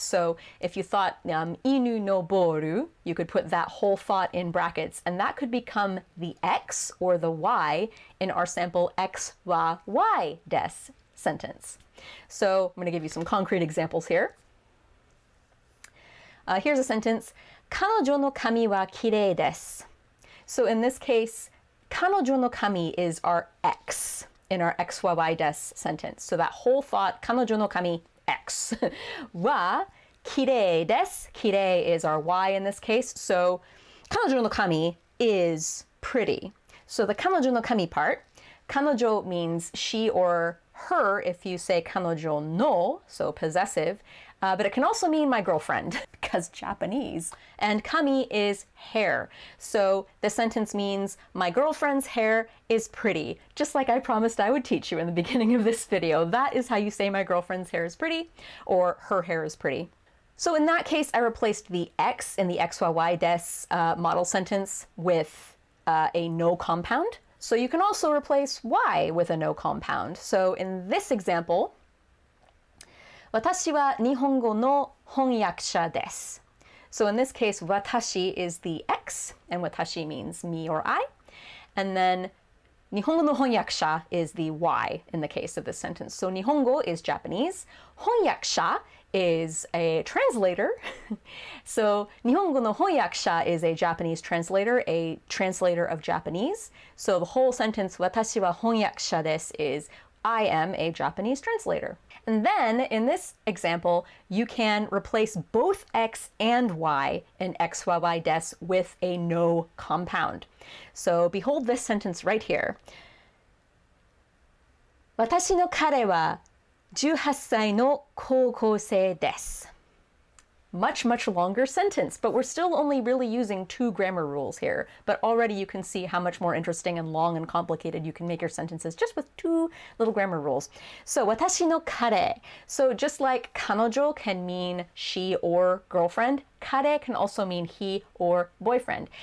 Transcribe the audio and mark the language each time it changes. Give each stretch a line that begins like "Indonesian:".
English: So if you thought
Japanese: inu no boru,
English: you could put that whole thought in brackets, and that could become the X or the Y in our sample X wa Y des sentence. So I'm going to give you some concrete examples here. Here's a sentence.
Japanese: 彼女の髪はきれいです.
English: So in this case,
Japanese: 彼女の髪
English: is our X in our X wa Y des sentence. So that whole thought, 彼女の髪 X.
Japanese: は kirei desu.
English: Kirei is our Y in this case. So 彼女の髪 is pretty. So the 彼女の髪 part, 彼女 means she or her if you say 彼女の, so possessive. But it can also mean my girlfriend, because Japanese. And kami is hair. So this sentence means my girlfriend's hair is pretty, just like I promised I would teach you in the beginning of this video. That is how you say my girlfriend's hair is pretty, or her hair is pretty. So in that case, I replaced the X in the XYY des model sentence with a no compound. So you can also replace Y with a no compound.
Japanese: So in this example, 私は日本語の翻訳者です.
English: So in this case, 私 is the X, and 私 means me or I. And then
Japanese: 日本語の翻訳者
English: is the Y in the case of this sentence. So 日本語 is Japanese. 翻訳者 is a translator. So
Japanese: 日本語の翻訳者
English: is a Japanese translator of Japanese. So the whole sentence
Japanese: 私は翻訳者です
English: is I am a Japanese translator. And then in this example, you can replace both X and Y in XYY des with a no compound. So behold this sentence right here.
Japanese: 私の彼は18歳の高校生です.
English: much, much longer sentence, but we're still only really using 2 grammar rules here. But already you can see how much more interesting and long and complicated you can make your sentences just with 2 little grammar rules. So,
Japanese: watashi no kare.
English: So just like kanojo can mean she or girlfriend, kare can also mean he or boyfriend.